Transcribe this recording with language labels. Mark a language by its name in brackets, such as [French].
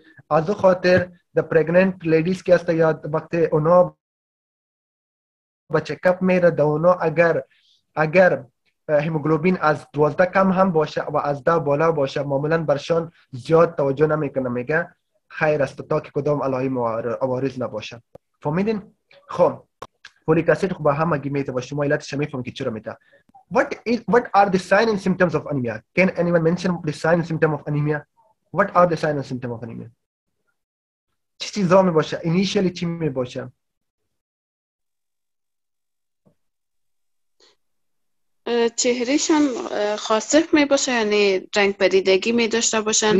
[Persian] از خاطر د پرگننت لیدیز که است یا وقت اونا با چکاپ میره د اونا اگر هموگلوبین از 12 کم هم باشه و از 10 بالا باشه معمولا برشان زیاد توجه نمیکنه، میگه خیر است تا که کدام علائم عوارض نباشه. فهمیدین؟ خب فولیک اسید خب هم اگه میته و شما علتش میفهمید که چرا میته. [English] What are the signs and symptoms of anemia? Can anyone mention the signs and symptoms of anemia? What are the signs and symptoms of anemia? [Persian] چی چیزا می باشه؟ initially چی می باشه؟ چهرهشان خاسف می باشه یعنی رنگ پریدگی می داشته باشن.